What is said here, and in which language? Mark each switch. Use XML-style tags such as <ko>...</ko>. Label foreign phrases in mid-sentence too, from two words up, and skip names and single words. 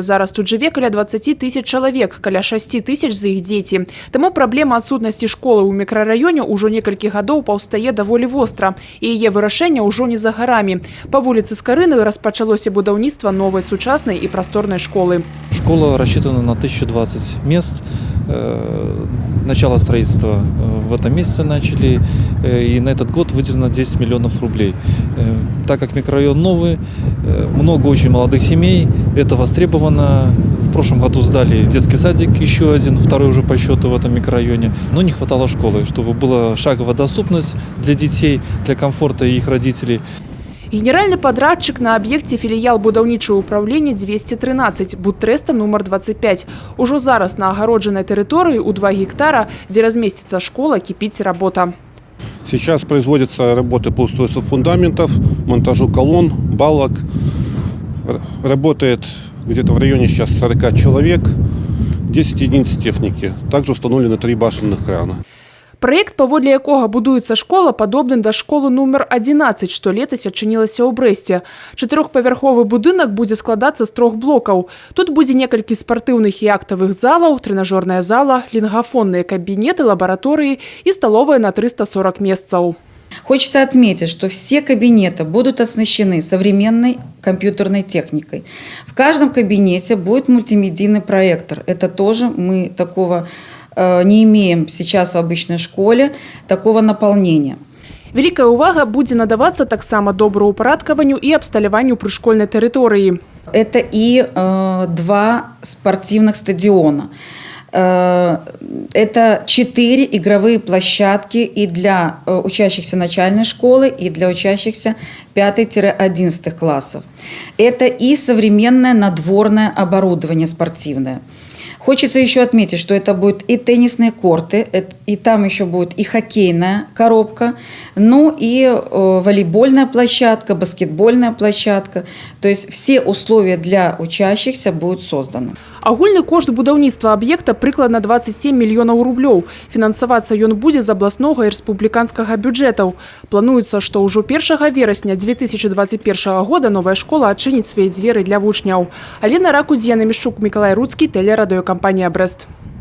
<be>Зараз тут жыве каля 20 тысяч чалавек, каля 6 тысяч з іх дзеці. Таму праблема адсутнасці школы ў мікрараёне ўжо некалькі гадоў паўстае даволі востра. І яе вырашэнне ўжо не за гарамі. Па вуліцы Скарыны распачалося будаўніцтва новай сучаснай і прасторнай школы.</be> <ru>Школа рассчитана на 1020 мест. Начало строительства в этом месяце начали, и на этот год выделено 10 миллионов рублей. Так как микрорайон новый, много очень молодых семей, это востребовано. В прошлом году сдали детский садик, еще один, второй уже по счету в этом микрорайоне, но не хватало школы, чтобы была шаговая доступность для детей, для комфорта их родителей.</ru> <be>Генеральны падрадчык на аб'екце філіял будаўнічага ўправлення 213, Будтрэста нумар 25. Ужо зараз на агароджанай тэрыторыі ў 2 гектара, дзе</be> <ru>разместится школа, кипит работа. Сейчас производятся работы по устройству фундаментов, монтажу колонн, балок. Работает где-то в районе сейчас 40 человек, 10 единиц техники. Также установлены 3 башенных крана.</ru> <be>Праект, паводле якога будуецца школа, падобны да школы нумар 11, што летась адчынілася ў Брэсце. 4-павярховы будынак будзе складацца з 3 блокаў. Тут будзе некалькі спартыўных і актавых залаў, трэнажорная зала, лінгафонныя кабінеты, лабараторыі і сталовая на 340 месцаў.</be> <ru>Хочется отметить, что все кабинеты будут оснащены современной компьютерной техникой. В каждом кабинете будет мультимедийный проектор. Это тоже мы такого не имеем сейчас в обычной школе, такого наполнения.</ru> <be>Вялікая ўвага будзе надавацца таксама добраўпарадкаванню і абсталяванню прышкольнай тэрыторыі.</be> <ru>Это и 2 спортивных стадиона. Это 4 игровые площадки и для учащихся начальной школы, и для учащихся 5-11 классов. Это и современное надворное оборудование спортивное. Хочется еще отметить, что это будут и теннисные корты, и там еще будет и хоккейная коробка, ну и волейбольная площадка, баскетбольная площадка. То есть все условия для учащихся будут созданы.</ru> <be>Агульны кошт будаўніцтва аб'екта прыкладна 27 мільёнаў рублёў. Фінансавацца ён будзе з абласнога і рэспубліканскага бюджэтаў. Плануецца, што ўжо 1 верасня 2021 года новая школа адчыніць свае дзверы для вучняў. Алена Ракудзьяна, Мішчук, Мікалай Руцкі, тэлерадыёкампанія «Брэст».</be>